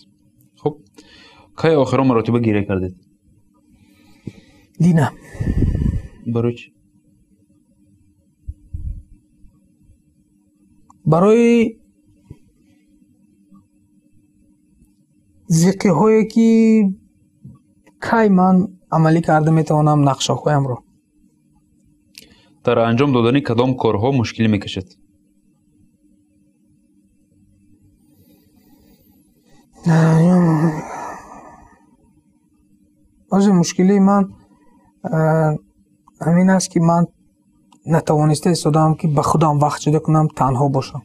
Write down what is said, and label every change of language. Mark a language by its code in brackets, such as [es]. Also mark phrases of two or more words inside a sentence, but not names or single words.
[fa] خب کی آخرین مرتبه گریه کردید؟ دیدم. برای چی؟ [tg] برای зиққи ҳое ки кай ман амалӣ карда метавонам нақшаҳоямро. дар анҷом додани кадом корҳо мушкилӣ мекашад? баъзе мушкилии ман ҳамин аст ки ман натавониста истодаам ки ба худам вақт ҷудо кунам, танҳо бошам.